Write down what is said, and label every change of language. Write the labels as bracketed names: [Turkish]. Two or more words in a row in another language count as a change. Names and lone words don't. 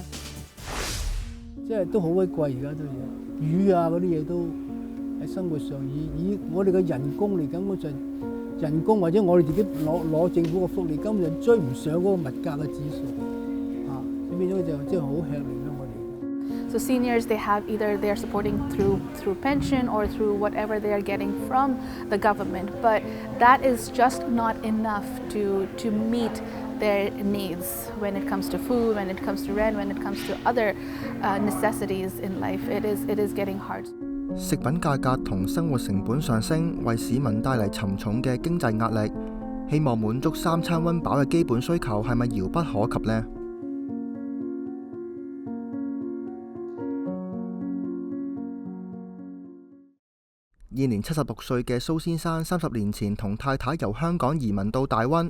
[Cantonese] 即係都好鬼貴，而家都嘢魚啊嗰啲嘢都喺生活上以我哋嘅人工嚟講，我就人工或者我哋自己攞政府嘅福利，根本就追唔上嗰個物價嘅指數啊！變咗就真係好吃力咯，我哋。 [English] So seniors, they have either they're supporting through pension or through whatever they are getting from the government, but that is just not enough to meet their needs when it comes to food, when it comes to rent, when it comes to other necessities in life. It is getting hard. [Cantonese] 食品價格同生活成本上升，為市民帶嚟沉重嘅經濟壓力。希望滿足三餐溫飽嘅基本需求，係咪遙不可及呢？現年76歲嘅蘇先生，30年前同太太由香港移民到大溫。